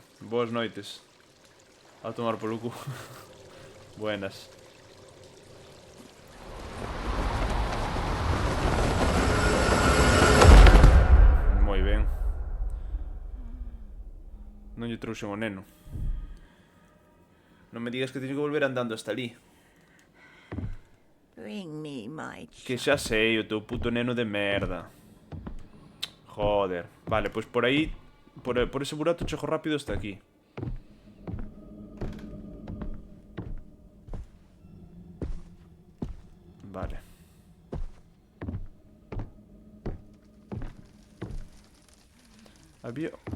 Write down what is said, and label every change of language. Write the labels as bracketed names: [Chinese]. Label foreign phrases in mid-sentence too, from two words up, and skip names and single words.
[Galician] Boas noites. A tomar polo cu. Buenas. Moi ben. Non lle trouxen o neno. Non me digas que teño que volver andando hasta ali. [English] Bring me my child. [Galician] Que xa sei, o teu puto neno de merda. Joder. Vale, pois por aí... Por ese burato chego rápido hasta aquí. Vale. Había...